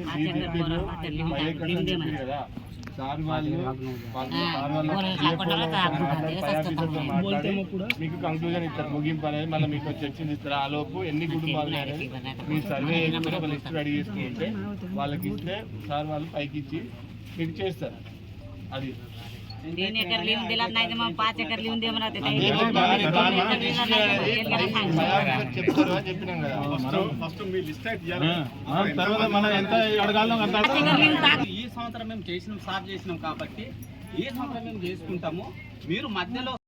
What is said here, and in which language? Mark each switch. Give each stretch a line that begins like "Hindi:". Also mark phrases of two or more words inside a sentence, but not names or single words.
Telugu: చెప్పారు కదా సార్ వాళ్ళు మీకు కంక్లూజన్ ఇస్తారు, ముగింపు అనేది మళ్ళీ మీకు చర్చించి ఇస్తారు. ఆ లోపు ఎన్ని కుటుంబాలు అనేది మీరు సర్వే చేసుకుని ఒక
English: list ready
Telugu: చేసుకుంటే వాళ్ళకి ఇస్తే సార్ వాళ్ళు పైకి ఇచ్చి మీకు చేస్తారు. అది
Marathi: 3 एकर लिहून दिला नाही तर मग 5 एकर लिहून दे म्हणा.
Telugu: చెప్పినాం కదా ఫస్ట్ మీ లిస్ట్ తర్వాత మనం ఎంత అడగాలో అంత. ఈ సంవత్సరం మేము చేసినాం కాబట్టి ఈ సంవత్సరం మేము చేసుకుంటాము. మీరు మధ్యలో